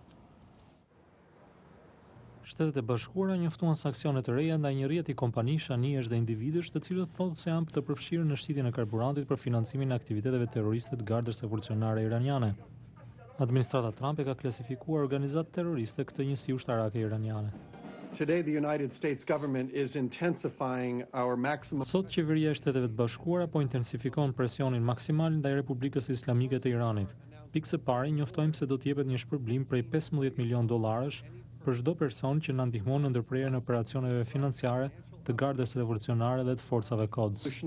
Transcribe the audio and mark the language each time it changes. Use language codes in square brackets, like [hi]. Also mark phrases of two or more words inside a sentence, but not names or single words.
[sq] Shtetet e Bashkuara njoftuan sanksione të reja ndaj një rrjeti kompanish, anijesh dhe individësh, të cilët thotë se janë të përfshirë në shitjen e karburantit për financimin e aktiviteteve terroriste të Gardës Revolucionare Iraniane. Administrata Trump e ka klasifikuar organizatë terroriste këtë njësi ushtarake iraniane. [en] Today, the United States government is intensifying our maximum. [sq] Sot qeveria e Shteteve të Bashkuara po intensifikon presionin maksimal ndaj Republikës Islamike të Iranit. Pikë së pari, njoftojmë se do të jepet një shpërblim prej $15 milion për çdo person që na ndihmon në ndërprerjen e operacioneve financiare të Gardës Revolucionare dhe të forcave Quds.